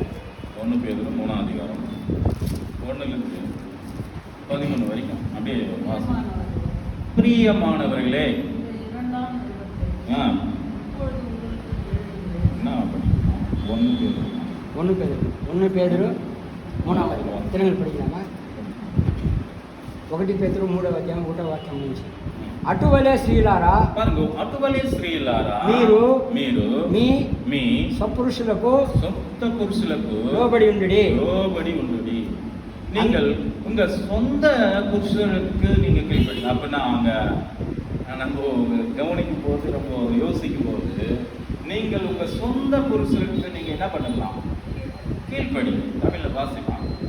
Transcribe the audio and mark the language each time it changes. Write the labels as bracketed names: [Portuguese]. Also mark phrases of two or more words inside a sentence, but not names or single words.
[Tamil] 3ஆம் அதிகாரம் 1லிருந்து 13 வரைக்கும் அப்படியே வாசிக்கலாம். பிரியமானவர்களே, ஒன்று பேதுரு 3ஆம் அதிகாரம் తెలుగులో படிக்கலாமா? [Telugu] 1 పేతురు 3వ అధ్యాయం 1వ వాక్యం నుంచి. అటువలే స్త్రీలారా మీరు మీ సత్పురుషులకు లోబడి ఉండుడి. [Tamil] நீங்கள் உங்க சொந்த புருஷனுக்கு நீங்க கீழ்ப்படிங்க. அப்படின்னா அங்க நம்ம கவனிக்கும் போது, நம்ம யோசிக்கும் போது, நீங்கள் உங்க சொந்த புருஷனுக்கு நீங்க என்ன பண்ணலாம்? கீழ்ப்படி. தமிழ்ல வாசிப்பாங்க.